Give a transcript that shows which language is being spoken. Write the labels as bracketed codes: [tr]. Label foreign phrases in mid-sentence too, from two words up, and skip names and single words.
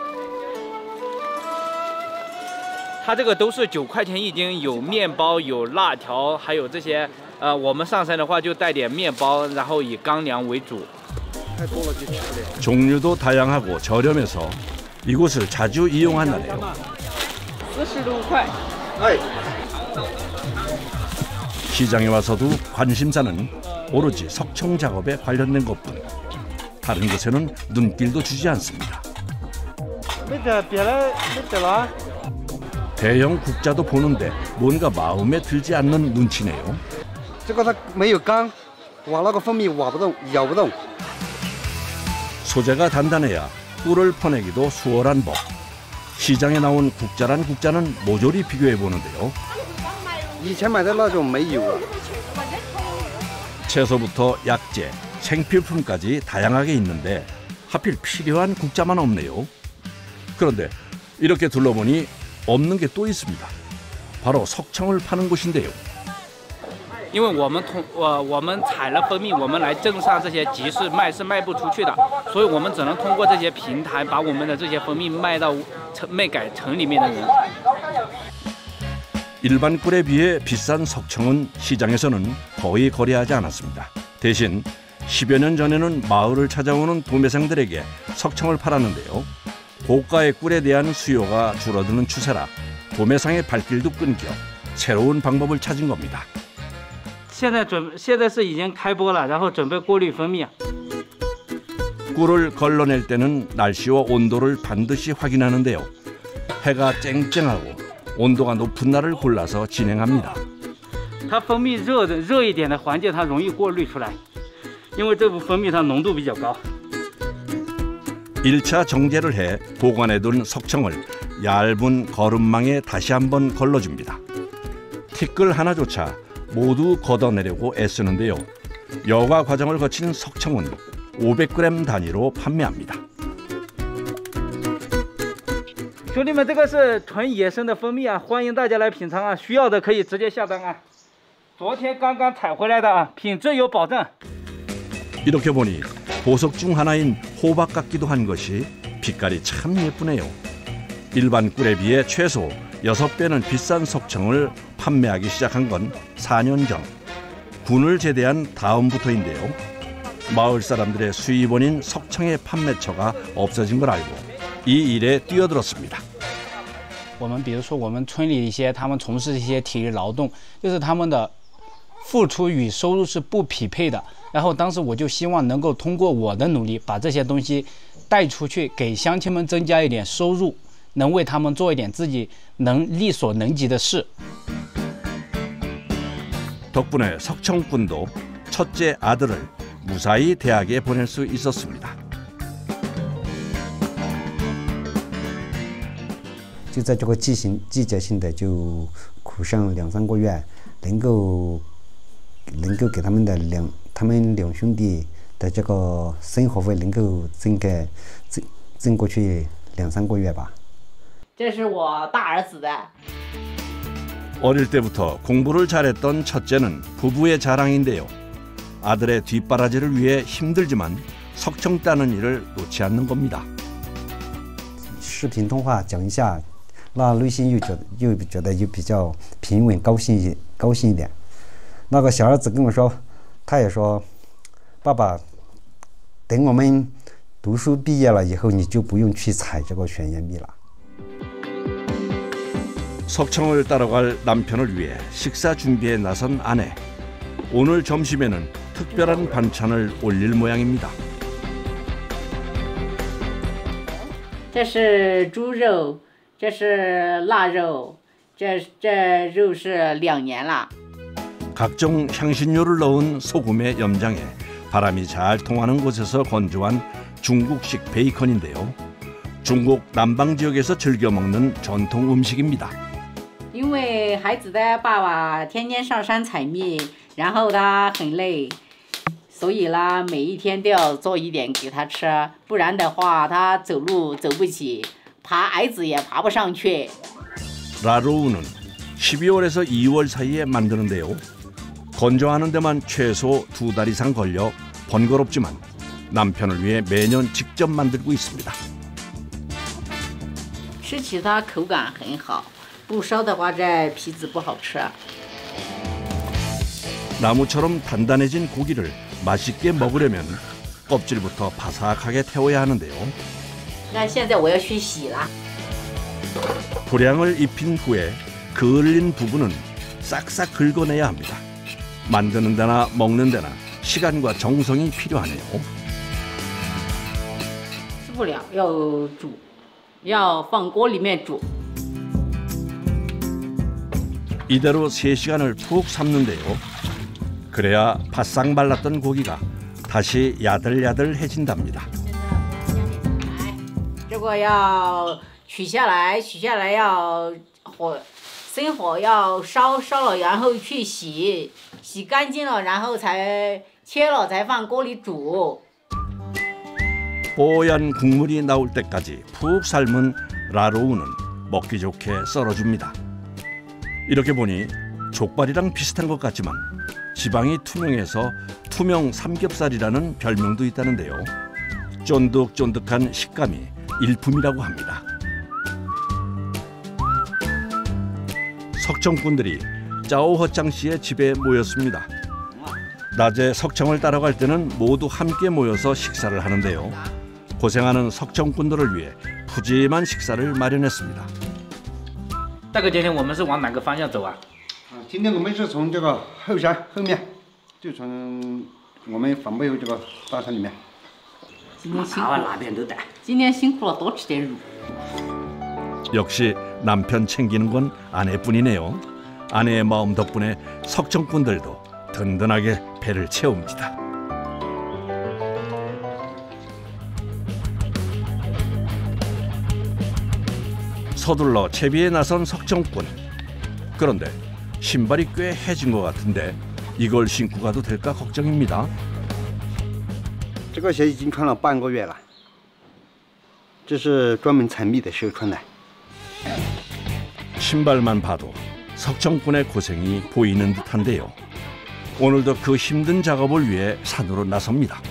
[zh] 它这个都是9块钱一斤，有面包，有辣条，还有这些。我们上山的话就带点面包，然后以干粮为主。 [ko] 종류도 다양하고 저렴해서 이곳을 자주 이용한다네요. [zh] 45块。 [ko] 시장에 와서도 관심사는 오로지 석청 작업에 관련된 것뿐. 다른 곳에는 눈길도 주지 않습니다. 대형 국자도 보는데 뭔가 마음에 들지 않는 눈치네요. [zh] 这个它没有缸，挖那个蜂蜜挖不动，咬不动。 [ko] 소재가 단단해야 꿀을 퍼내기도 수월한 법. 시장에 나온 국자란 국자는 모조리 비교해 보는데요. [zh] 以前买的那种没有啊。 [ko] 채소부터 약재, 생필품까지 다양하게 있는데 하필 필요한 국자만 없네요. 그런데 이렇게 둘러보니 없는 게 또 있습니다. 바로 석청을 파는 곳인데요. [zh] 因为我们采了蜂蜜，我们来镇上这些集市卖是卖不出去的，所以我们只能通过这些平台把我们的这些蜂蜜卖给城里面的人。 [ko] 일반 꿀에 비해 비싼 석청은 시장에서는 거의 거래하지 않았습니다. 대신 10여 년 전에는 마을을 찾아오는 도매상들에게 석청을 팔았는데요. 고가의 꿀에 대한 수요가 줄어드는 추세라 도매상의 발길도 끊겨 새로운 방법을 찾은 겁니다. [zh] 现在是已经开播了，然后准备过滤蜂蜜。 [ko] 꿀을 걸러낼 때는 날씨와 온도를 반드시 확인하는데요. 해가 쨍쨍하고 온도가 높은 날을 골라서 진행합니다. [zh] 它蜂蜜热一点的环境，它容易过滤出来，因为这部蜂蜜它浓度比较高。 [ko] 1차 정제를 해 보관해둔 석청을 얇은 거름망에 다시 한번 걸러줍니다. 티끌 하나조차 모두 걷어내려고 애쓰는데요. 여과 과정을 거친 석청은 500g 단위로 판매합니다. [zh] 兄弟们，这个是纯野生的蜂蜜啊，欢迎大家来品尝啊！需要的可以直接下单啊。昨天刚刚采回来的啊，品质有保证。 [ko] 이렇게 보니 보석 중 하나인 호박 같기도 한 것이 빛깔이 참 예쁘네요. 일반 꿀에 비해 최소 6배는 비싼 석청을 판매하기 시작한 건 4년 전. 군을 제대한 다음부터인데요. 마을 사람들의 수입원인 석청의 판매처가 없어진 걸 알고 이 일에 뛰어들었습니다. [zh] 我们比如说我们村里一些他们从事一些体力劳动，就是他们的付出与收入是不匹配的。然后当时我就希望能够通过我的努力把这些东西带出去，给乡亲们增加一点收入，能为他们做一点自己能力所能及的事。 [ko] 덕분에 석청꾼도 첫째 아들을 무사히 대학에 보낼 수 있었습니다. [zh] 就在这个季节性的就苦上2、3个月，能够给他们两兄弟的这个生活费能够挣过去2、3个月吧。这是我大儿子的。 [ko] 어릴 때부터 공부를 잘했던 첫째는 부부의 자랑인데요. 아들의 뒷바라지를 위해 힘들지만 석청 따는 일을 놓지 않는 겁니다. [zh] 视频通话讲一下，那内心又觉得比较平稳高兴一点。那个小儿子跟我说，他也说，爸爸，等我们读书毕业了以后，你就不用去采这个悬崖蜜了。 [ko] 석청을 따라갈 남편을 위해 식사 준비에 나선 아내. 오늘 점심에는 특별한 반찬을 올릴 모양입니다. [zh] 这是猪肉，这是腊肉，这肉是2年了。 [ko] 각종 향신료를 넣은 소금의 염장에 바람이 잘 통하는 곳에서 건조한 중국식 베이컨인데요. 중국 남방 지역에서 즐겨 먹는 전통 음식입니다. [zh] 因为孩子的爸爸天天上山采蜜，然后他很累，所以呢，每一天都要做一点给他吃，不然的话他走路走不起，爬矮子也爬不上去。 [ko] 라로우는 12월에서 2월 사이에 만드는데요. 건조하는 데만 최소 2달 이상 걸려 번거롭지만 남편을 위해 매년 직접 만들고 있습니다. [zh] 吃起它口感很好。不烧的话，这皮子不好吃。 [ko] 나무처럼 단단해진 고기를 맛있게 먹으려면 껍질부터 바삭하게 태워야 하는데요. [zh] 那现在我要去洗了。 [ko] 불향을 입힌 후에 그을린 부분은 싹싹 긁어내야 합니다. 만드는 데나 먹는 데나 시간과 정성이 필요하네요. [zh] 吃不了，要煮，要放锅里面煮。 [ko] 이대로 3시간을 푹 삶는데요. 그래야 바싹 말랐던 고기가 다시 야들야들해진답니다. [zh] 这个要取下来要生火要烧了，然后去洗干净了，然后才切了，才放锅里煮。 [ko] 뽀얀 국물이 나올 때까지 푹 삶은 라로우는 먹기 좋게 썰어줍니다. 이렇게 보니 족발이랑 비슷한 것 같지만 지방이 투명해서 투명 삼겹살이라는 별명도 있다는데요. 쫀득쫀득한 식감이 일품이라고 합니다. 석청꾼들이 짜오허짱 씨의 집에 모였습니다. 낮에 석청을 따라갈 때는 모두 함께 모여서 식사를 하는데요. 고생하는 석청꾼들을 위해 푸짐한 식사를 마련했습니다. [zh] 大哥，今天我们是往哪个方向走啊？今天我们是从这个后山后面，就从我们反背后这个大山里面。今天辛苦了，哪边都带。今天辛苦了，多吃点肉。 [ko] 역시 남편 챙기는 건 아내뿐이네요. 아내의 마음 덕분에 석청꾼들도 든든하게 배를 채웁니다. 서둘러 채비에 나선 석청꾼. 그런데 신발이 꽤 해진 것 같은데 이걸 신고 가도 될까 걱정입니다. [zh] 这个鞋已经穿了半个月了，这是专门采蜜的时候穿的。 [ko] 신발만 봐도 석청꾼의 고생이 보이는 듯한데요. 오늘도 그 힘든 작업을 위해 산으로 나섭니다.